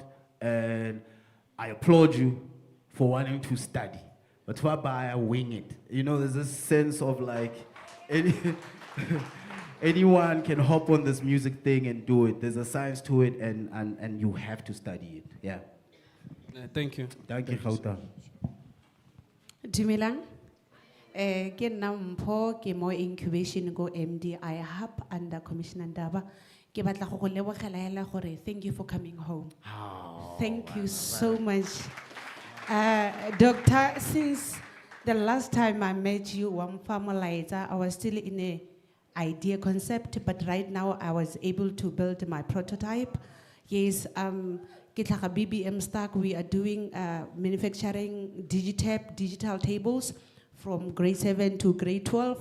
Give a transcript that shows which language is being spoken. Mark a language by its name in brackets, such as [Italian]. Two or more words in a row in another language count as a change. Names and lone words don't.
[English] And I applaud you for wanting to study. But whereby I wing it. You know, there's this sense of like, anyone can hop on this music thing and do it. There's a science to it, and you have to study it. Yeah. Thank you. Thank you, Khauta. [Tswana] Dumelang. Ke nna Mpho ke mo incubation go MD I hub under Commissioner Ndaba. Ke batla go go lebogela hela gore [English] thank you for coming home. Thank you so much. Doctor, since the last time I met you, I was still in a idea concept, but right now I was able to build my prototype. Yes, BBM Stack, we are doing manufacturing digital tables from grade 7 to grade 12.